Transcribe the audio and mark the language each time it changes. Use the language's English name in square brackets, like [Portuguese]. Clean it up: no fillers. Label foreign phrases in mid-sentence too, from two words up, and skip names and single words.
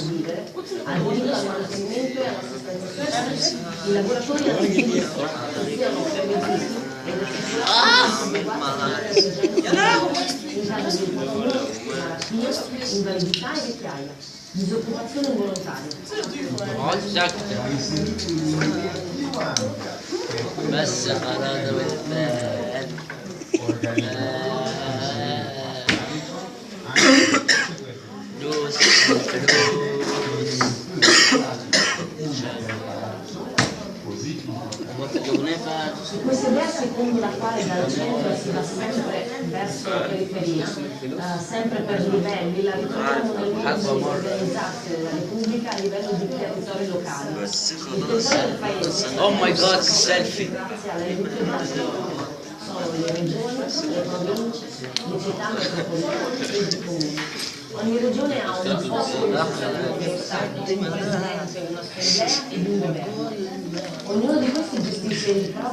[Italian] al diritto al mantenimento e all'assistenza sociale. I lavoratori hanno diritto che siano permessi ed effettuati in caso di infortunio, malattia, invalidità e vecchiaia, disoccupazione involontaria. [Arabic] بس قرار بالبال فلوس [Italian] Questa idea secondo la quale dal centro si va sempre verso la periferia, sempre per livelli, la ritroviamo nel modo di organizzarsi della Repubblica a livello di territori locali. Il territorio del paese, [English] Oh my god, [Italian] selfie. grazie alle riforme, sono le regioni, le province, le città metropolitane e i comuni. Ogni regione ha un posto di dello Stato, un presidente, un'assemblea ed un governo. Ognuno di questi gestisce il proprio